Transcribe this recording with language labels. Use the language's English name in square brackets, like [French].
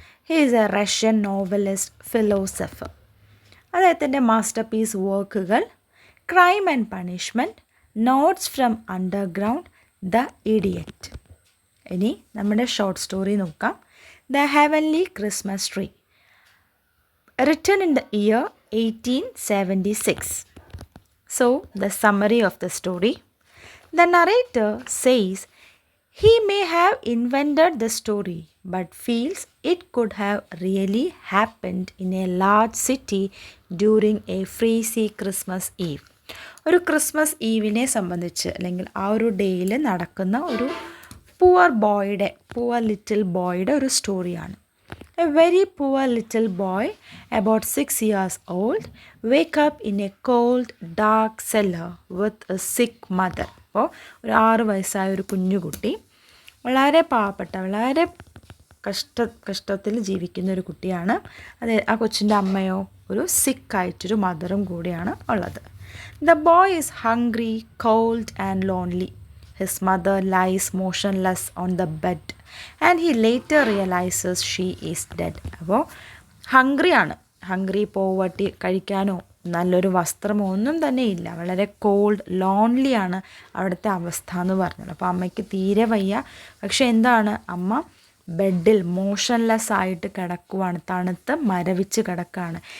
[English] He is a Russian novelist, philosopher. [Malayalam] അദ്ദേഹത്തിൻ്റെ master piece വർക്കുകൾ [English] Crime and punishment, notes from underground, the idiot. [Malayalam] ഇനി നമ്മുടെ short story നോക്കാം. [English] The heavenly Christmas tree, written in the year 1876. So, the summary of the story. The narrator says he may have invented the story, but feels it could have really happened in a large city during a freezy Christmas Eve. [Malayalam] ഒരു Christmas ഈവിനെ സംബന്ധിച്ച് അല്ലെങ്കിൽ ആ ഒരു ഡേയിൽ നടക്കുന്ന ഒരു poor little ബോയുടെ ഒരു സ്റ്റോറിയാണ്. [English] A very poor little boy about 6 years old wake up in a cold dark cellar with a sick mother. [Malayalam] അപ്പോൾ ഒരു 6 വയസ്സായ ഒരു കുഞ്ഞുകുട്ടി വളരെ പാവപ്പെട്ട, വളരെ കഷ്ടത്തിൽ ജീവിക്കുന്ന ഒരു കുട്ടിയാണ്. അത് ആ കൊച്ചിൻ്റെ അമ്മയോ ഒരു സിക്കായിട്ടൊരു മദറും കൂടിയാണ് ഉള്ളത്. [English] The boy is hungry, cold and lonely. His mother lies motionless on the bed and he later realizes she is dead. [Malayalam] അപ്പോൾ ഹംഗ്രി, പോവർട്ടി, കഴിക്കാനോ നല്ലൊരു വസ്ത്രമോ ഒന്നും തന്നെ ഇല്ല. വളരെ കോൾഡ്, ലോൺലിയാണ് അവിടുത്തെ അവസ്ഥ എന്ന് പറഞ്ഞത്. അപ്പോൾ അമ്മയ്ക്ക് തീരെ വയ്യ. പക്ഷെ എന്താണ്, അമ്മ ബെഡിൽ മോഷൻലെസ് ആയിട്ട് കിടക്കുവാണ്, തണുത്ത് മരവിച്ച് കിടക്കുകയാണ്.